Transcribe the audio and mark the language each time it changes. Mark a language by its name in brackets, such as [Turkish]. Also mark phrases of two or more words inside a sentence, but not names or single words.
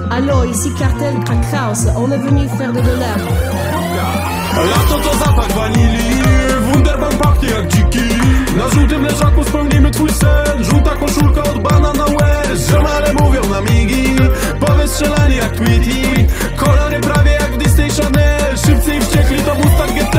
[French] Allo, ici Cartel Crack House, on est venu faire de dollars. [Polish] Lato to zapach wanilii, Wunderbaum pachnie jak dziki. Na żółtym leżaku spełnimy twój sen. Żółta koszulka od Banana Wear. Ziomale mówią na migi, powystrzelani jak Tweety. Kolory prawie jak w Disney Chanel. Szybcy i wściekli to Mustang GT.